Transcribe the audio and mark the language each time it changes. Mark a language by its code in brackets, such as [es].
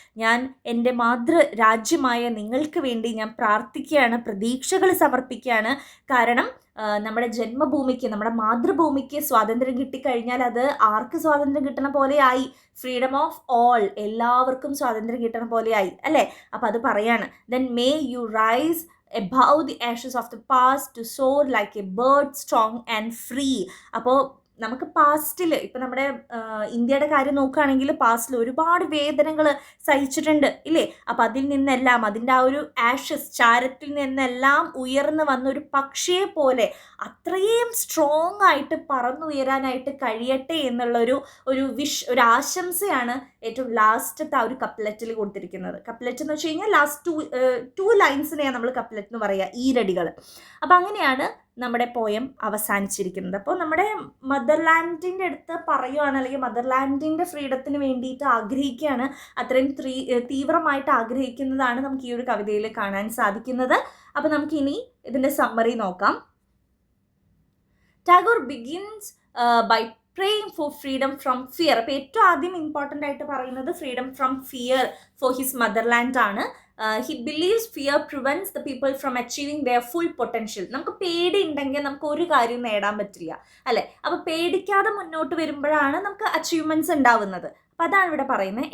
[ml] ഞാൻ എൻ്റെ മാതൃരാജ്യമായ നിങ്ങൾക്ക് വേണ്ടി ഞാൻ പ്രാർത്ഥിക്കുകയാണ്, പ്രതീക്ഷകൾ സമർപ്പിക്കുകയാണ്. കാരണം നമ്മുടെ ജന്മഭൂമിക്ക്, നമ്മുടെ മാതൃഭൂമിക്ക് സ്വാതന്ത്ര്യം കിട്ടിക്കഴിഞ്ഞാൽ അത് ആർക്ക് സ്വാതന്ത്ര്യം കിട്ടണ പോലെയായി, [en] freedom of all, [ml] എല്ലാവർക്കും സ്വാതന്ത്ര്യം കിട്ടണ പോലെയായി അല്ലേ. അപ്പോൾ അത് പറയാണ്. [en] Then may you rise above the ashes of the past to soar like a bird strong and free. [ml] അപ്പോൾ നമുക്ക് പാസ്റ്റിൽ, ഇപ്പം നമ്മുടെ ഇന്ത്യയുടെ കാര്യം നോക്കുകയാണെങ്കിൽ പാസ്റ്റിൽ ഒരുപാട് വേദനകൾ സഹിച്ചിട്ടുണ്ട് ഇല്ലേ. അപ്പം അതിൽ നിന്നെല്ലാം, അതിൻ്റെ ആ ഒരു ആഷസ്, ചാരത്തിൽ നിന്നെല്ലാം ഉയർന്നു വന്നൊരു പക്ഷിയെ പോലെ അത്രയും സ്ട്രോങ് ആയിട്ട് പറന്നുയരാനായിട്ട് കഴിയട്ടെ എന്നുള്ളൊരു ഒരു ആശംസയാണ് ഏറ്റവും ലാസ്റ്റത്തെ ആ ഒരു കപ്ലറ്റിൽ കൊടുത്തിരിക്കുന്നത്. കപ്ലറ്റ് എന്ന് വെച്ച് കഴിഞ്ഞാൽ ലാസ്റ്റ് ടു ലൈൻസിനെയാണ് നമ്മൾ കപ്ലറ്റ് എന്ന് പറയുക, ഈരടികൾ. അപ്പം അങ്ങനെയാണ് നമ്മുടെ പോയം അവസാനിച്ചിരിക്കുന്നത്. അപ്പോൾ നമ്മുടെ മദർലാൻഡിൻ്റെ അടുത്ത് പറയുകയാണ്, അല്ലെങ്കിൽ മദർലാൻഡിൻ്റെ ഫ്രീഡത്തിന് വേണ്ടിയിട്ട് ആഗ്രഹിക്കുകയാണ്, അത്രയും തീവ്രമായിട്ട് ആഗ്രഹിക്കുന്നതാണ് നമുക്ക് ഈ ഒരു കവിതയിൽ കാണാൻ സാധിക്കുന്നത്. അപ്പോൾ നമുക്കിനി ഇതിൻ്റെ സമ്മറി നോക്കാം. [en] Tagore begins by praying for freedom from fear. [ml] അപ്പോൾ ഏറ്റവും ആദ്യം ഇമ്പോർട്ടൻ്റ് ആയിട്ട് പറയുന്നത് [en] freedom from fear for his motherland [ml] ആണ്. [en] He believes fear prevents the people from achieving their full potential. [ml] നമുക്ക് പേടി ഉണ്ടെങ്കിൽ നമുക്ക് ഒരു കാര്യം നേടാൻ പറ്റില്ല അല്ലേ. അപ്പോൾ പേടിക്കാതെ മുന്നോട്ട് വരുമ്പോഴാണ് നമുക്ക് അച്ചീവ്മെൻറ്റ്സ് ഉണ്ടാവുന്നത്. അപ്പോൾ അതാണ് ഇവിടെ പറയുന്നത്.